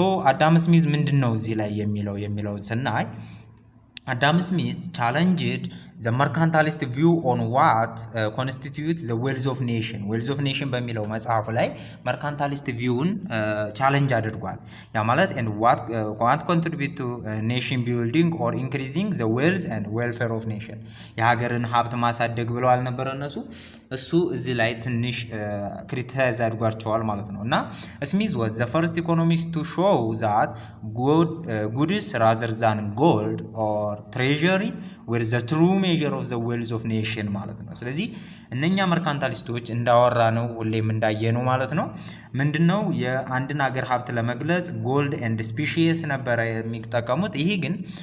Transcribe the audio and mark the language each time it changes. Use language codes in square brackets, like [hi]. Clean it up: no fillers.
[am] አዳም ስሚዝ ምንድን ነው እዚህ ላይ የሚለው ስናይ [en] Adam Smith challenged the mercantilist view on what constitutes the wealth of nation. wealth of nation [am] በሚለው መጽሐፍ ላይ [en] mercantilist [am] ቪውን ቻሌንጅ አድርጓል። ያ ማለት [en] and what contribute to nation building or increasing the wealth and welfare of nation. [am] የሀገርን ሀብት ማሳደግ ብለው አልነበረ እሱ እዚህ ላይ ትንሽ ክሪቲሳይዝ አድርጓቸዋል ማለት ነው። እና ስሚዝ [en] was the first economist to show that goods rather than gold or treasury were the true measure of the wealth of nation [am] ማለት ነው። ስለዚህ እነኛ መርካንታሊስቶች እንዳወራ ነው ሁሌም እንዳየነው ማለት ነው ምንድነው የአንድን ሀገር ሀብት ለመግለጽ ጎልድ ኤንድ ስፒሺየስ ነበረ የሚጠቀሙት። ይሄ ግን